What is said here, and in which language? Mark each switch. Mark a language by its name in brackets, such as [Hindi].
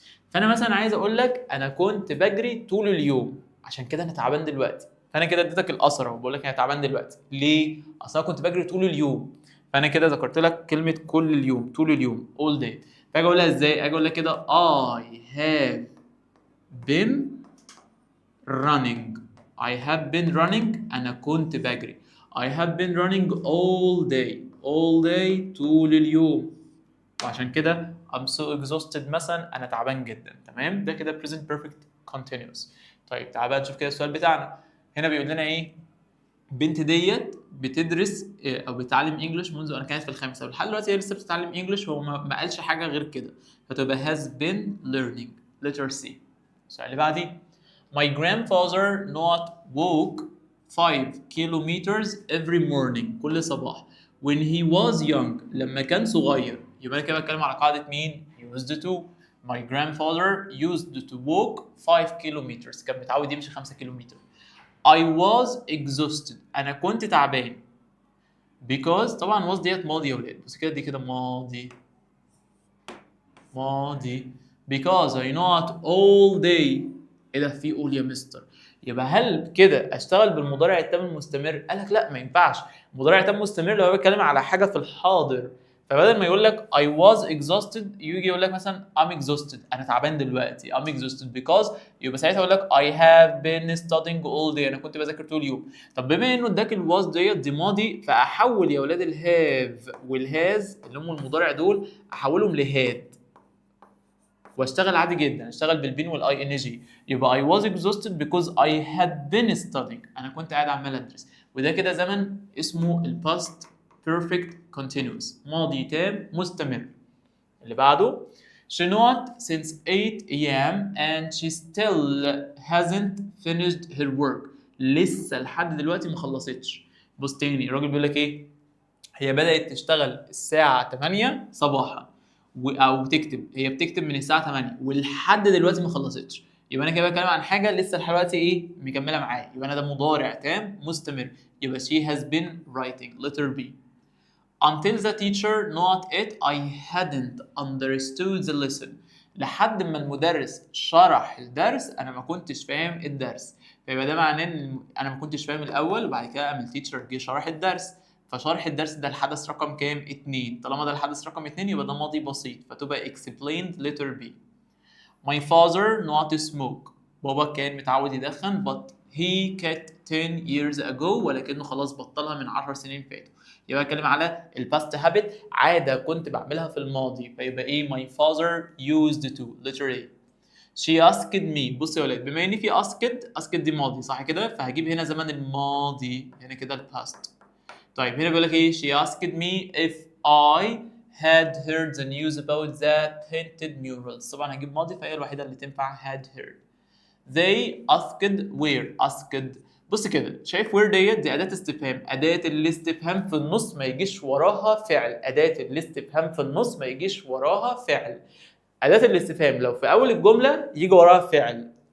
[Arabic] فانا مثلا عايز اقول لك انا كنت بجري طول اليوم عشان كده انا تعبان دلوقتي، فانا كده اديتك الاثر اهو، بقول لك انا تعبان دلوقتي ليه؟ اصل انا كنت بجري طول اليوم، فانا كده ذكرت لك كلمه كل اليوم، طول اليوم all day. فاجي اقولها ازاي؟ اجي اقول لك كده [English] I have been running. I have been running [Arabic] انا كنت بجري. [English] I have been running all day. [Arabic] all day طول اليوم. وعشان كده [English] I'm so exhausted [Arabic] مثلا انا تعبان جدا. تمام؟ ده كده present perfect continuous. طيب تعال بقى نشوف كده السؤال بتاعنا. هنا بيقول لنا ايه؟ البنت ديت بتدرس او بتتعلم انجلش منذ ان كانت في الخامسه، ولحد دلوقتي هي لسه بتتعلم انجلش، هو ما قالش حاجه غير كده، فتبقى has been learning. letter C. السؤال اللي بعديه. [English] My grandfather not walk 5 kilometers every morning. [Arabic] كل صباح. [English] When he was young. [Arabic] لما كان صغير. يبقى انا كده بتكلم على قاعده مين؟ used to. [English] My grandfather used to walk 5 kilometers. [Arabic] كان متعود يمشي 5 كيلومتر. [English] I was exhausted. [Arabic] أنا كنت تعبان. Because طبعا was ديت ماضي يا ولاد. بس كده دي كده ماضي. ماضي. [English] Because I not all day. [Arabic] إيه ده في all يا مستر؟ يبقى هل كده أشتغل بالمضارع التام المستمر؟ قال لك لا ما ينفعش. المضارع التام المستمر لو بيتكلم على حاجة في الحاضر. فبدل ما يقول لك [English] I was exhausted [Arabic] يجي يقول لك مثلا [English] I'm exhausted. [Arabic] أنا تعبان دلوقتي. [English] I'm exhausted because [Arabic] يبقى ساعتها يقول لك [English] I have been studying all day. [Arabic] أنا كنت بذاكر طول اليوم. طب بما إنه اداك ال was دي ماضي فأحول يا ولاد ال have وال has اللي هم المضارع دول أحولهم ل had. واشتغل عادي جدا، اشتغل بالبين والاي ان جي. [English] يبقى I was exhausted because I had been studying. [Arabic] أنا كنت قاعد عمال أدرس. وده كده زمن اسمه ال past perfect continuous. ماضي تام مستمر. اللي بعده. [English] She not since 8 a.m. and she still hasn't finished her work. [Arabic] لسه لحد دلوقتي ما خلصتش. بص تاني الراجل بيقول لك ايه؟ هي بدأت تشتغل الساعة 8 صباحا او تكتب، هي بتكتب من الساعة 8 ولحد دلوقتي ما خلصتش. يبقى انا كده بتكلم عن حاجة لسه لحد دلوقتي ايه؟ مكملة معايا. يبقى انا ده مضارع تام مستمر. [English] يبقى she has been writing. letter B. Until the teacher not it I hadn't understood the lesson. [Arabic] لحد ما المدرس شرح الدرس انا ما كنتش فاهم الدرس. فيبقى ده معناه ان انا ما كنتش فاهم الاول وبعد كده قام التيتشر جه شرح الدرس. فشرح الدرس ده الحدث رقم كام؟ 2. طالما ده الحدث رقم 2 يبقى ده ماضي بسيط فتبقى explained. [English] letter B. My father not smoke. [Arabic] بابا كان متعود يدخن [English] but he quit 10 years ago. [Arabic] ولكنه خلاص بطلها من 10 سنين فاتوا. يبقى اتكلم على الباست هابت، عادة كنت بعملها في الماضي. فيبقى ايه؟ [English] my father used to. [Arabic] letter A. [English] she asked me. [Arabic] بص يا ولاد بما ان في asked دي ماضي صح كده؟ فهجيب هنا زمن الماضي هنا كده الباست. طيب هنا بيقول لك ايه؟ [English] she asked me if I had heard the news about the painted murals. [Arabic] طبعا هجيب ماضي فهي الوحيدة اللي تنفع had heard. [English] they asked where. asked. [Arabic] بص كده شايف where دي أداة استفهام. أداة الاستفهام في النص ما يجيش وراها فعل. أداة الاستفهام في النص ما يجيش وراها فعل. أداة الاستفهام لو في أول الجملة يجي وراها فعل.